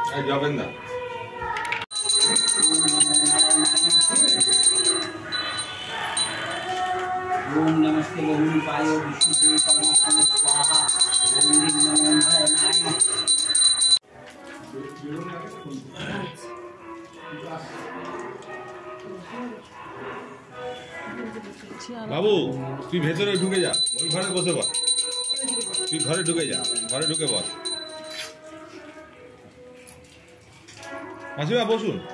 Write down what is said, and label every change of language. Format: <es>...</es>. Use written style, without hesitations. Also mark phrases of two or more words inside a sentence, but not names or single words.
<bn>যাবেন না।</bn> <sa>ओम नमस्ते बहुरूपाय विष्णुदेव परमात्मने स्वाहा ओम नमो नारायणाय।</sa> <bn>বাবু তুই ভেতরে ঢুকে যা, ওই ঘরে বসে বস। তুই ঘরে ঢুকে যা, ঘরে ঢুকে বস। মাসিমা বসুন।</bn>